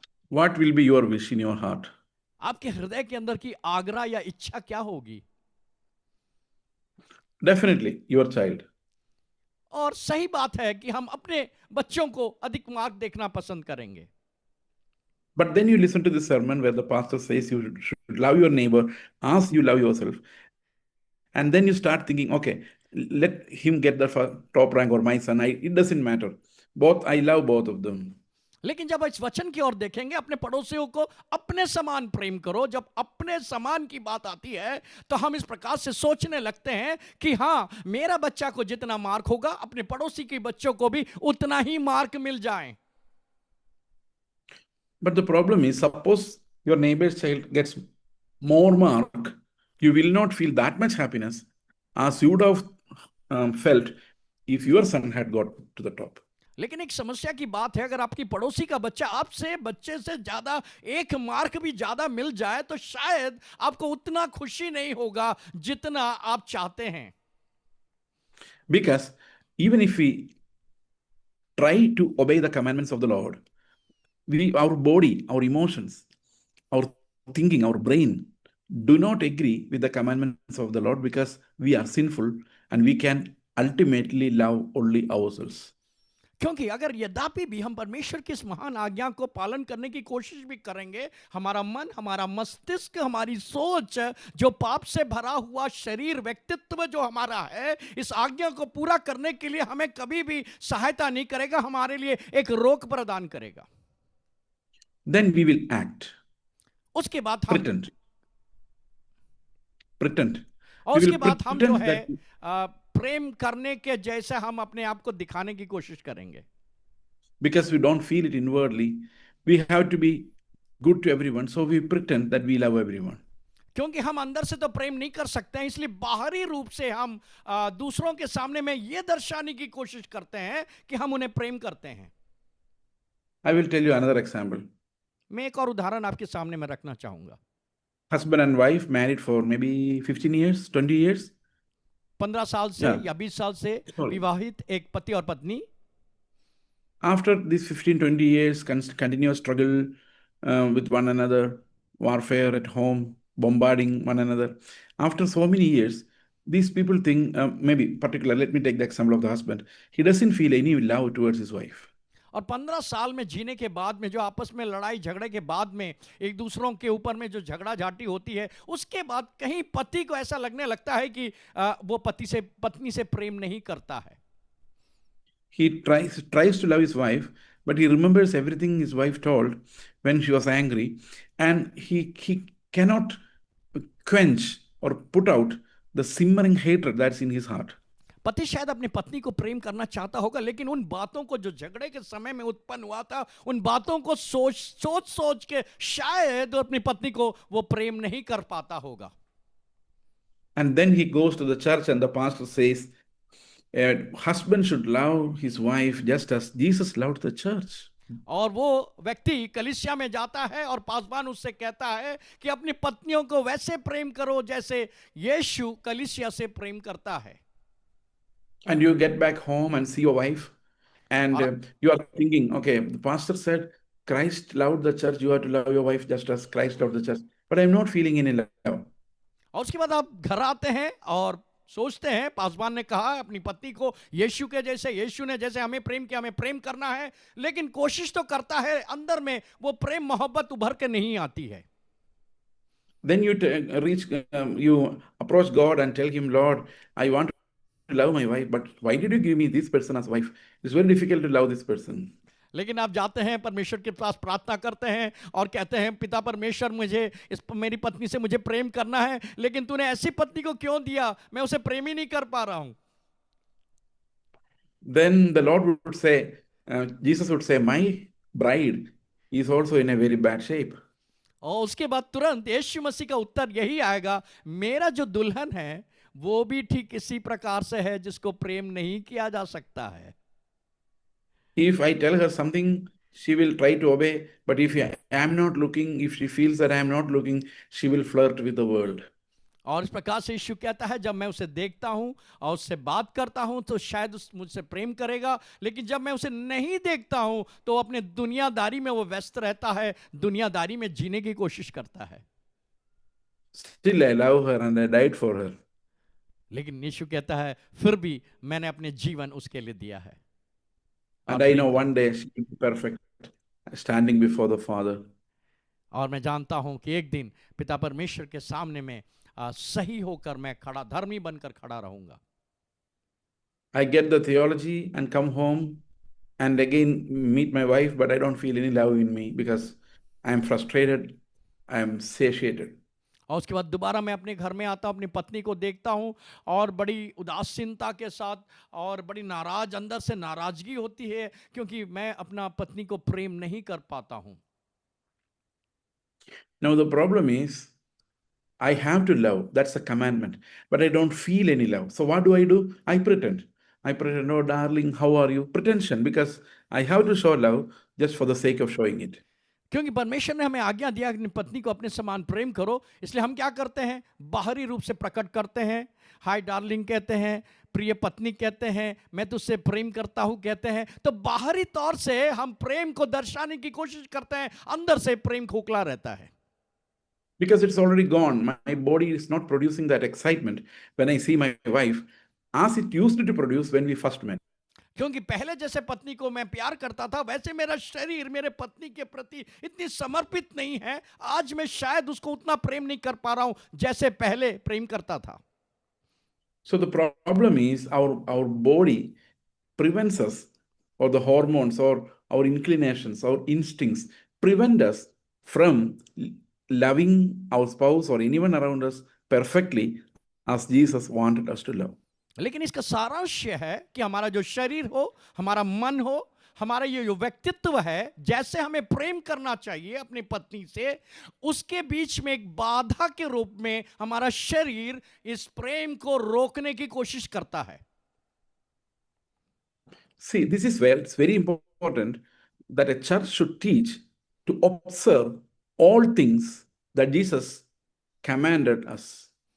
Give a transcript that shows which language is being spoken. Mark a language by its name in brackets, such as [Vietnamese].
[English] What will be your wish in your heart? [Hindi] आपके हृदय के अंदर की आग्रह या इच्छा क्या होगी? [English] Definitely your child. [Hindi] और सही बात है कि हम अपने बच्चों को अधिक मार्क देखना पसंद करेंगे। [English] But then you listen to the sermon where the pastor says you should love your neighbor as you love yourself. And then you start thinking, okay, let him get the top rank or my son. It doesn't matter. I love both of them. [Hindi] लेकिन जब इस वचन की ओर देखेंगे, अपने पड़ोसियों को अपने समान प्रेम करो, जब अपने समान की बात आती है तो हम इस प्रकार से सोचने लगते हैं कि हाँ, मेरा बच्चा को जितना मार्क होगा, अपने पड़ोसी के बच्चों को भी उतना ही मार्क मिल जाए। [English] But the problem is, suppose your neighbor's child gets more mark, you will not feel that much happiness as you would have felt if your son had got to the top. [Hindi] लेकिन एक समस्या की बात है, अगर आपकी पड़ोसी का बच्चा आपसे बच्चे से ज्यादा एक मार्क भी ज्यादा मिल जाए तो शायद आपको उतना खुशी नहीं होगा जितना आप चाहते हैं। [English] Because even if we try to obey the commandments of the Lord, our body, our emotions thinking, our brain, do not agree with the commandments of the Lord because we are sinful and we can ultimately love only ourselves. [Hindi] क्योंकि अगर यद्यपि भी हम परमेश्वर की इस महान आज्ञा को पालन करने की कोशिश भी करेंगे, हमारा मन, हमारा मस्तिष्क, हमारी सोच, जो पाप से भरा हुआ शरीर, व्यक्तित्व जो हमारा है, इस आज्ञा को पूरा करने के लिए हमें कभी भी सहायता नहीं करेगा, हमारे लिए एक रोक प्रदान करेगा। [English] Then we will act, [Hindi] उसके बाद हम [English] pretend. [Hindi] और [English] We [Hindi] उसके [English] will [Hindi] बाद हम जो [English] pretend [Hindi] है [English] that [Hindi] प्रेम करने के जैसे हम अपने आप को दिखाने की कोशिश करेंगे। [English] because we don't feel it inwardly, we have to be good to everyone, so we pretend that we love everyone. [Hindi] क्योंकि हम अंदर से तो प्रेम नहीं कर सकते हैं, इसलिए बाहरी रूप से हम दूसरों के सामने में ये दर्शाने की कोशिश करते हैं कि हम उन्हें प्रेम करते हैं। [English] I will tell you another example. [Hindi] मैं एक और उदाहरण आपके सामने में रखना चाहूंगा। [English] Husband and wife married for maybe 15 years, 20 years. [Hindi] 15 साल से [English] Yeah. [Hindi] या 20 साल से [English] Sorry. [Hindi] विवाहित एक पति और पत्नी, [English] After these 15, 20 years, continuous struggle with one another, warfare at home, bombarding one another. After so many years, these people think, maybe particular, let me take the example of the husband. He doesn't feel any love towards his wife. [Hindi] और 15 साल में जीने के बाद में, जो आपस में लड़ाई झगड़े के बाद में एक दूसरों के ऊपर में जो झगड़ा झाटी होती है, उसके बाद कहीं पति को ऐसा लगने लगता है कि वो पत्नी से प्रेम नहीं करता है। [English] He tries to love his wife, but he remembers everything his wife told when she was angry, and he cannot quench or put out the simmering hatred that's in his heart. [Hindi] पति शायद अपनी पत्नी को प्रेम करना चाहता होगा, लेकिन उन बातों को जो झगड़े के समय में उत्पन्न हुआ था, उन बातों को सोच के शायद अपनी पत्नी को वो प्रेम नहीं कर पाता होगा। [English] And then he goes to the church and the pastor says, husband should love his wife just as Jesus loved the church. [Hindi] और वो व्यक्ति कलीसिया में जाता है और पासवान उससे कहता है कि अपनी पत्नियों को वैसे प्रेम करो जैसे यीशु कलीसिया से प्रेम करता है। [English] And you get back home and see your wife, and you are thinking, okay, the pastor said Christ loved the church, you have to love your wife just as Christ loved the church, but I'm not feeling any love. [Hindi] और उसके बाद आप घर आते हैं और सोचते हैं, पासवान ने कहा अपनी पत्नी को यीशु के जैसे, यीशु ने जैसे हमें प्रेम किया, हमें प्रेम करना है, लेकिन कोशिश तो करता है, अंदर में वो प्रेम मोहब्बत उभर के नहीं आती है। [English] Then you you approach God and tell him, Lord, I want to love my wife, but why did you give me this person as wife? It's very difficult to love this person. [Hindi] लेकिन आप जाते हैं परमेश्वर के पास, प्रार्थना करते हैं और कहते हैं, पिता परमेश्वर, मेरी पत्नी से मुझे प्रेम करना है, लेकिन तूने ऐसी पत्नी को क्यों दिया, मैं उसे प्रेम ही नहीं कर पा रहा हूं। [English] Then the Lord would say, Jesus would say, my bride is also in a very bad shape. [Hindi] और उसके बाद तुरंत यीशु मसीह का उत्तर यही आएगा, मेरा जो दुल्हन है वो भी ठीक इसी प्रकार से है जिसको प्रेम नहीं किया जा सकता है। [English] If I tell her something, she will try to obey, but if I am not looking, if she feels that I am not looking, she will flirt with the world. [Hindi] और इस प्रकार से यीशु कहता है, जब मैं उसे देखता हूं और उससे बात करता हूं तो शायद मुझसे प्रेम करेगा, लेकिन जब मैं उसे नहीं देखता हूं तो अपने दुनियादारी में वो व्यस्त रहता है, दुनियादारी में जीने की कोशिश करता है। [English] Still I love her and I died for her. [Hindi] लेकिन यीशु कहता है, फिर भी मैंने अपने जीवन उसके लिए दिया है। [English] And I know one day she will be perfect, standing before the Father. [Hindi] और मैं जानता हूं कि एक दिन पिता परमेश्वर के सामने में सही होकर मैं खड़ा, धर्मी बनकर खड़ा रहूंगा। [English] I get the theology and come home and again meet my wife, but I don't feel any love in me because I am frustrated, I am satiated. [Hindi] और उसके बाद दोबारा मैं अपने घर में आता हूं, अपनी पत्नी को देखता हूं और बड़ी उदासीनता के साथ और बड़ी नाराज, अंदर से नाराजगी होती है क्योंकि मैं अपना पत्नी को प्रेम नहीं कर पाता हूं। [English] Now the problem is, I have to love, that's a commandment, but I don't feel any love. So what do? I pretend. I pretend, oh darling, how are you? Pretension, because I have to show love just for the sake of showing it. [Hindi] क्योंकि परमेश्वर ने हमें आज्ञा दिया अपनी पत्नी को अपने समान प्रेम करो, इसलिए हम क्या करते हैं, बाहरी रूप से प्रकट करते हैं, [English] hi darling [Hindi] कहते हैं, प्रिय पत्नी कहते हैं, मैं तुझसे प्रेम करता हूं कहते हैं, तो बाहरी तौर से हम प्रेम को दर्शाने की कोशिश करते हैं, अंदर से प्रेम खोखला रहता है। [English] because it's already gone. My body is not producing that excitement when I see my wife as it used to produce when we first met. [Hindi] क्योंकि पहले जैसे पत्नी को मैं प्यार करता था, वैसे मेरा शरीर मेरे पत्नी के प्रति इतनी समर्पित नहीं है। आज मैं शायद उसको उतना प्रेम नहीं कर पा रहा हूं जैसे पहले प्रेम करता था। [English] So the problem is our body prevents us, or the hormones or our inclinations, our instincts prevent us from loving our spouse or anyone around us perfectly as Jesus wanted us to love. [Hindi] लेकिन इसका सारांश यह है कि हमारा जो शरीर हो, हमारा मन हो, हमारा ये जो व्यक्तित्व है, जैसे हमें प्रेम करना चाहिए अपनी पत्नी से, उसके बीच में एक बाधा के रूप में हमारा शरीर इस प्रेम को रोकने की कोशिश करता है। [English] See, this is where it's very important that a church should teach to observe all things that Jesus commanded us.